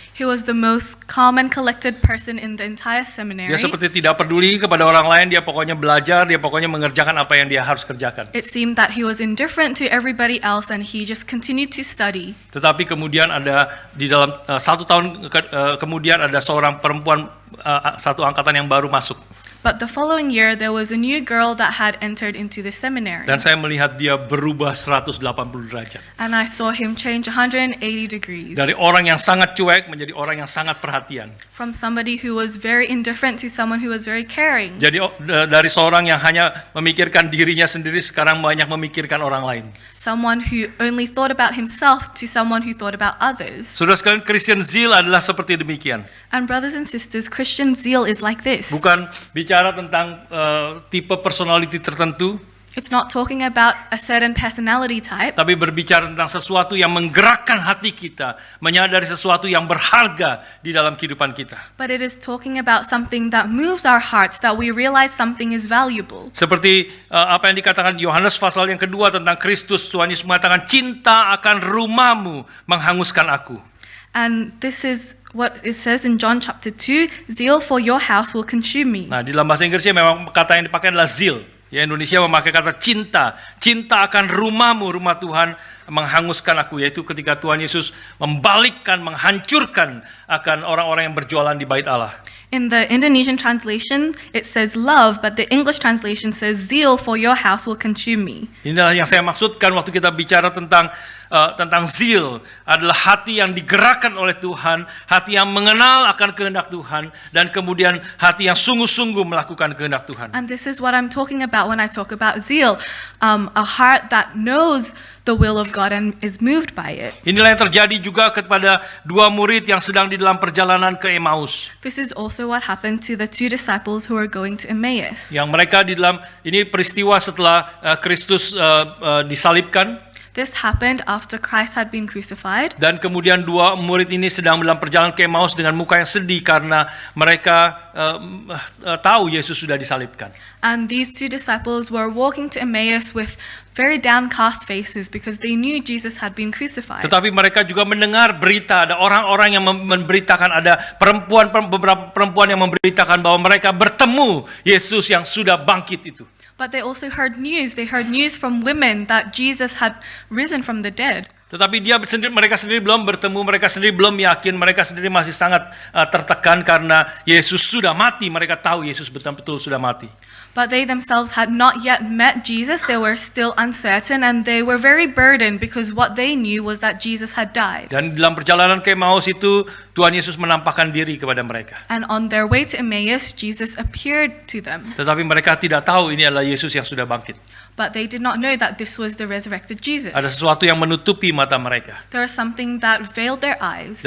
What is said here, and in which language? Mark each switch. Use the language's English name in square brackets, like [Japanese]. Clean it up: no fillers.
[English] He was the most calm and collected person in the entire [Indonesian] Dia [English] seminary. [Indonesian] seperti tidak peduli kepada orang lain, dia pokoknya belajar, dia pokoknya mengerjakan apa yang dia harus kerjakan. [English] It seemed that he was indifferent to everybody else and he just continued to study. [Indonesian] Tetapi kemudian ada di dalam 1 tahun kemudian ada seorang perempuan satu angkatan yang baru masuk. [English] But the following year, there was a new girl that had entered into the seminary. [Indonesian] Dan saya melihat dia berubah 180 derajat. [English] And I saw him change 180 degrees. [Indonesian] Dari orang yang sangat cuek menjadi orang yang sangat perhatian. [English] From somebody who was very indifferent to someone who was very caring. [Indonesian] Jadi dari seorang yang hanya memikirkan dirinya sendiri sekarang banyak memikirkan orang lain. [English] Someone who only thought about himself to someone who thought about others. [Indonesian] Saudara sekalian, Christian zeal adalah seperti demikian. [English] And brothers and sisters, Christian zeal is like this. [Indonesian] Bukan bicara tentang tipe personality tertentu, [English] It's not talking about a certain personality type, [Indonesian] tapi berbicara tentang sesuatu yang menggerakkan hati kita, menyadari sesuatu yang berharga di dalam kehidupan kita. [English] but it is talking about something that moves our hearts, that we realize something is valuable. [Indonesian] Seperti apa yang dikatakan Yohanes pasal yang kedua tentang Kristus, Tuhan Yesus mengatakan, cinta akan rumahmu menghanguskan aku. [English] And this is what it says in John chapter 2, zeal for your house will consume me. [Indonesian] Nah, di dalam bahasa Inggrisnya memang kata yang dipakai adalah zeal. Ya, Indonesia memakai kata cinta. Cinta akan rumahmu, rumah Tuhan menghanguskan aku. Yaitu ketika Tuhan Yesus membalikkan, menghancurkan akan orang-orang yang berjualan di bait Allah. [English] In the Indonesian translation, it says love, but the English translation says zeal for your house will consume me. [Indonesian] Inilah yang saya maksudkan waktu kita bicara tentang zeal, adalah hati yang digerakkan oleh Tuhan, hati yang mengenal akan kehendak Tuhan, dan kemudian hati yang sungguh-sungguh melakukan kehendak Tuhan. [English] And this is what I'm talking about when I talk about zeal, a heart that knows the will of God and is moved by it. [Indonesian] Inilah yang terjadi juga kepada dua murid yang sedang di dalam perjalanan ke Emmaus. [English] This is also what happened to the two disciples who are going to Emmaus. [Indonesian] Yang mereka di dalam, ini peristiwa setelah Kristus disalibkan. [English] This happened after Christ had been crucified. [Indonesian] Dan kemudian dua murid ini sedang dalam perjalanan ke Emmaus dengan muka yang sedih karena mereka tahu Yesus sudah disalibkan. [English] And these two disciples were walking to Emmaus with very downcast faces because they knew Jesus had been crucified. [Indonesian] Tetapi mereka juga mendengar berita, ada orang-orang yang memberitakan, ada beberapa perempuan yang memberitakan bahwa mereka bertemu Yesus yang sudah bangkit itu. [English] But they also heard news. They heard news from women that Jesus had risen from the dead. [Indonesian] Tetapi mereka sendiri belum bertemu, mereka sendiri belum yakin, mereka sendiri masih sangat tertekan karena Yesus sudah mati. Mereka tahu Yesus betul-betul sudah mati. [English] But they themselves had not yet met Jesus. They were still uncertain and they were very burdened because what they knew was that Jesus had died. [Indonesian] Dan dalam perjalanan ke Emmaus itu Tuhan Yesus menampakkan diri kepada mereka. [English] And on their way to Emmaus, Jesus appeared to them. [Indonesian] Tetapi mereka tidak tahu ini adalah Yesus yang sudah bangkit. [English] But they did not know that this was the resurrected Jesus. [Indonesian] Ada sesuatu yang menutupi mata mereka. [English] There was something that veiled their eyes.